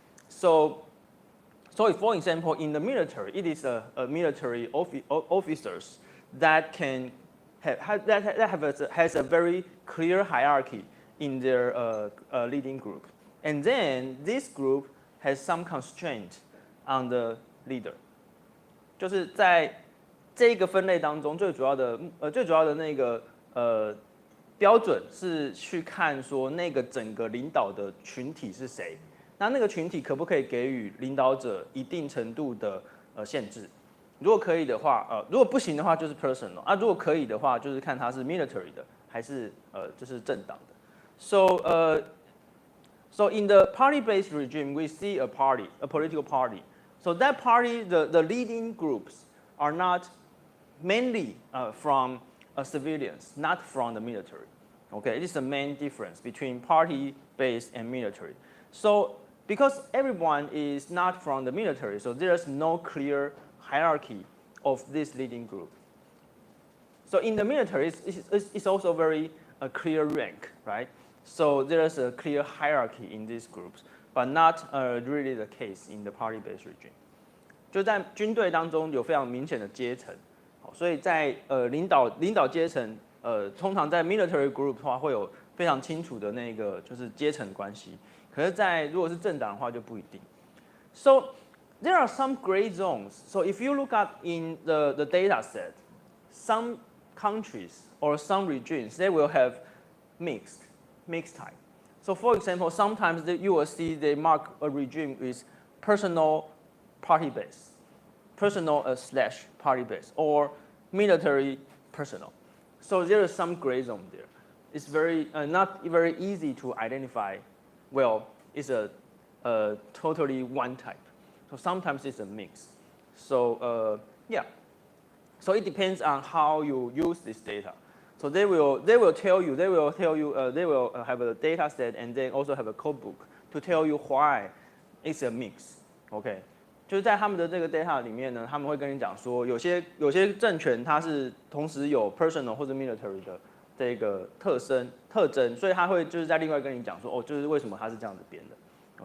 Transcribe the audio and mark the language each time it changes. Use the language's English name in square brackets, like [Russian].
[English] So for example, in the military, it is a military officers that has a very clear hierarchy in their leading group. And then this group has some constraint on the leader. [Chinese] 就是在这个分类当中，最主要的那个标准是去看说那个整个领导的群体是谁，那个群体可不可以给予领导者一定程度的限制？如果可以的话，如果不行的话就是 personal 啊，如果可以的话就是看他是 military 的还是就是政党的。 [English] So in the party-based regime, we see a political party. So that party, the leading groups are not mainly from civilians, not from the military. Okay, it is the main difference between party-based and military. So because everyone is not from the military, so there's no clear hierarchy of this leading group. So in the military, it's also very clear rank, right? So there's a clear hierarchy in these groups, but not really the case in the party-based regime. [Chinese] 就在军队当中有非常明显的阶层，所以在领导阶层，通常在 military group 的话会有非常清楚的那个就是阶层关系。可是如果是政党的话就不一定。 [English] So there are some gray zones. So if you look at in the data set, some countries or some regimes they will have mixed type. So for example, sometimes you will see they mark a regime with personal party base, personal slash party base, or military personal. So there is some gray zone there. It's very not very easy to identify. Well, it's a totally one type. So sometimes it's a mix. So yeah. So it depends on how you use this data. So they will tell you they will have a data set and then also have a code book to tell you why it's a mix. [Chinese] OK， 就是在他们的这个 data 里面呢，他们会跟你讲说，有些政权它是同时有 personal 或者 military 的这个特征，所以他会就是在另外跟你讲说，哦，就是为什么它是这样子编的。